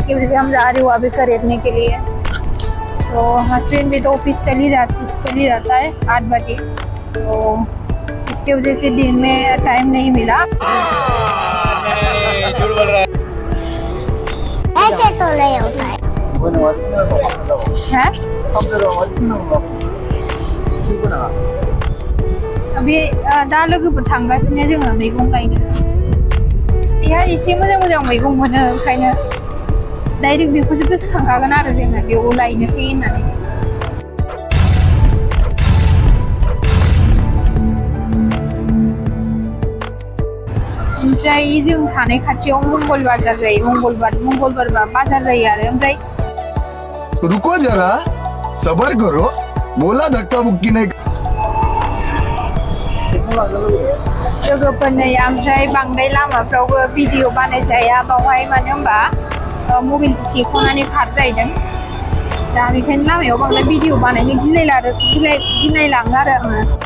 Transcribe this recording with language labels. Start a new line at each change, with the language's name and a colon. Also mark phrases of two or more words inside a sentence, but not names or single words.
Hindi: इसकी वजह से हम जा रही हूँ अभी खरीदने के लिए। तो हस्बैंड भी तो ऑफिस चल ही जाता है 8 बजे तो इसकी वजह से दिन में टाइम नहीं मिला। ऐसे तो नहीं होता है।
Bodo: अभी दा लोगोफोर थांगासिनो जोङो मैगं लायनो। बेहा एसे मोजां मोजां मैगं मोनो ओंखायनो डाइरेक्ट बेखौसो गोसोखांखागोन आरो जोङो बेयाव लायनोसै होननानै। ओमफ्राय जों थानाय खाथियाव मंगल बाजार जायो। मंगलबारबा बाजार जायो आरो ओमफ्राय
Hindi: रुको जरा सबर करो बोला धक्का बुक्की नहीं।
Bodo: लोगोफोर नै ओमफ्राय बांद्राय लामाफ्रावबो भिडिअ बानायजाया बावहाय मानो होनबा मबाइल सेखनानै खार जाहैदों। दा बेखायनो लामायाव बांद्राय भिडिअ बानायनो गिनायलाङो आरो आङो।